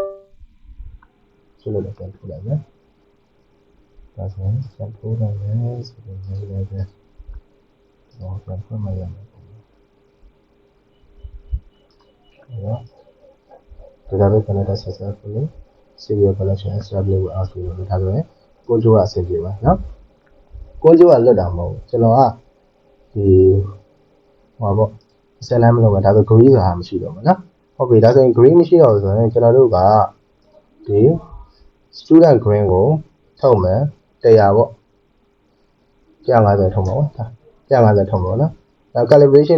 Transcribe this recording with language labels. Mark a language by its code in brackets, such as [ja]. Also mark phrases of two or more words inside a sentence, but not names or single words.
[my] ပြန်ထုတ်လိုက်မယ်ဒါဆိုရင်ပြန်ထုတ်လိုက်မယ်ဆိုတော့လည်းပဲတော့ပြန်ဖွင့်မရမယ်အဲ့တော့ [en] database connected successfully serial collection establish with Arduino [my] ဒါဆိုရင်ကိုကျိုးကအဆင်ပြေပါနော်ကိုကျိုးကလွတ်တာမဟုတ်ကျွန်တော်ကဒီဟော ပေါ့အစလမ်းမလုပ်ပါဒါဆို gray ဆိုတာမရှိတော့ဘူးနော်ဟုတ်ပြီဒါဆိုရင် gray မရှိတော့ဘူးဆိုရင်ကျွန်တော်တို့ကဒီ [en] student green [my] ကိုထုတ်မယ်100ပေါ့150ထုတ်မှာပေါ့150ထုတ်မှာနော်နောက် calibration